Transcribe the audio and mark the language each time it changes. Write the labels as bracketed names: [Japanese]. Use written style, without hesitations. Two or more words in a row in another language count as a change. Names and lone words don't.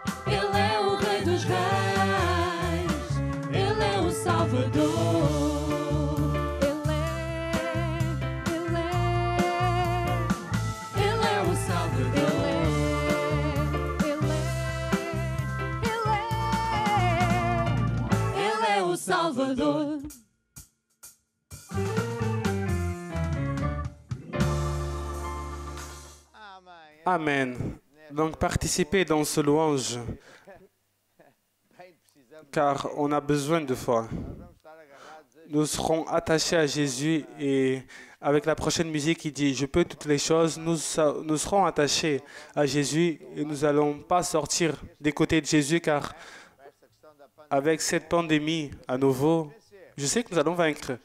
[Portuguese] Ele é o Rei dos Reis, Ele é o Salvador. Ele é o Salvador. Ele é o Salvador. Amen. [French] Donc participez dans ce louange, car on a besoin de foi. Nous serons attachés à Jésus et avec la prochaine musique qui dit « Je peux toutes les choses », nous serons attachés à Jésus et nous n'allons pas sortir des côtés de Jésus, car avec cette pandémie à nouveau, je sais que nous allons vaincre.